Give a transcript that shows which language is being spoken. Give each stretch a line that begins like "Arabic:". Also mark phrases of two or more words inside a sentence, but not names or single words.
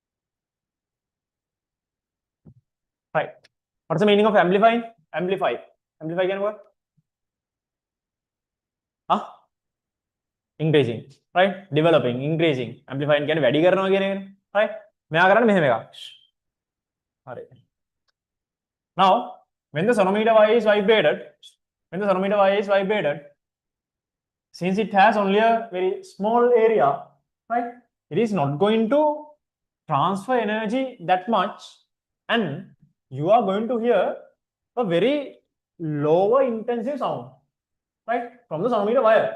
English: Right. What's the meaning of amplifying? Amplify. amplify
Sinhala: කියන්නේ මොකක්ද?
English: increasing, right? Developing, increasing.
Sinhala: Amplifying කියන්නේ වැඩි කරනවා කියන එකනේ, right? මෙයා කරන්නේ මෙහෙම එකක්. හරි.
English: Now, when the sonometer wire is vibrated, since it has only a very small area, right? It is not going to transfer energy that much, and you are going to hear a very lower intensive sound, right, from the sonometer wire.